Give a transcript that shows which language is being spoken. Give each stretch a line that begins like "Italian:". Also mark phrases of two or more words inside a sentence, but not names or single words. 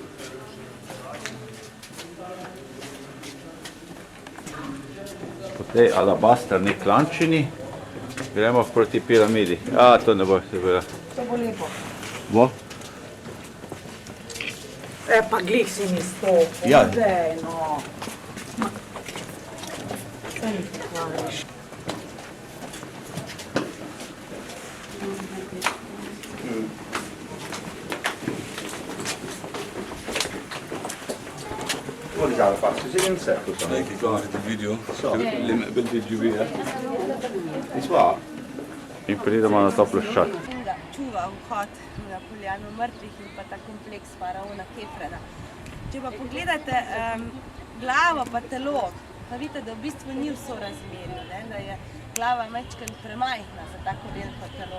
Slovenian: Po tej alabastrni Klančini gremo proti piramidi. To ne bo se bilo. To bo lepo. Bo? Pa glih si mi stopil. Ja. Dej, no. Kaj mi ti hvališ?
Italian: Guarda, faccio sì un secco. Dai che guardi il video? Bel video via.
Slovenian: In pridemo na to ploščad. Da čuva vhod na Poljano mrtvih in pa ta kompleks faraona Kefrena. Če pa pogledate glavo pa telo, pa vidite, da v bistvu ni v sorazmerju, da je glava majčkeno premajhna za tako veliko telo.